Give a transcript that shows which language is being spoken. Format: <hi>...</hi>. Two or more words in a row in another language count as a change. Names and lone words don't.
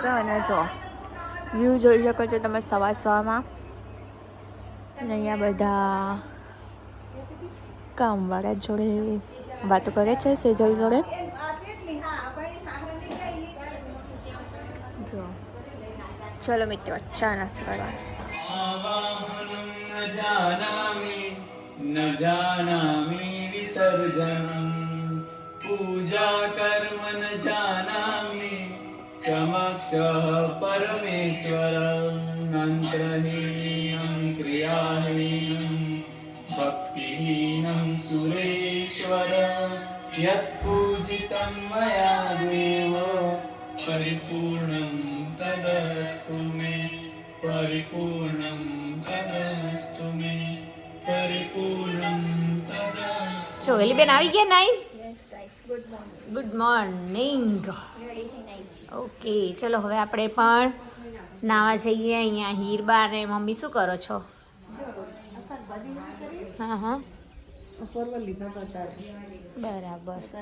<gu>અને જો વ્યૂ જોઈ શકો છો તમે સવારમાં. અને અહીંયા બધા કામવાળા જોડે વાતો કરે છે સેજલ જોડે. જો ચલો મિત્રો ચા નાસ્તો કરવા.</gu> <sa>न जानामि विसर्जनम् पूजा कर्म न जानामि समस्य परमेश्वर मंत्रहीनं क्रियाहीनं भक्तिहीनं सुरेश्वर यत्पूजितं मया देव परिपूर्णं तदस्तु मे परिपूर्णं तदस्तु मे પરિપૂર્ણમ તદસ્તુ.</sa> <gu>જો એલી બેન આવી ગયા નાઈ.</gu> <en>yes guys good morning. good morning.</en> <gu>ઓકે ચલો હવે આપણે પણ નાવા જઈએ. અહીંયા હીરબા અને મમ્મી શું કરો છો? હા હા બરાબર.</gu>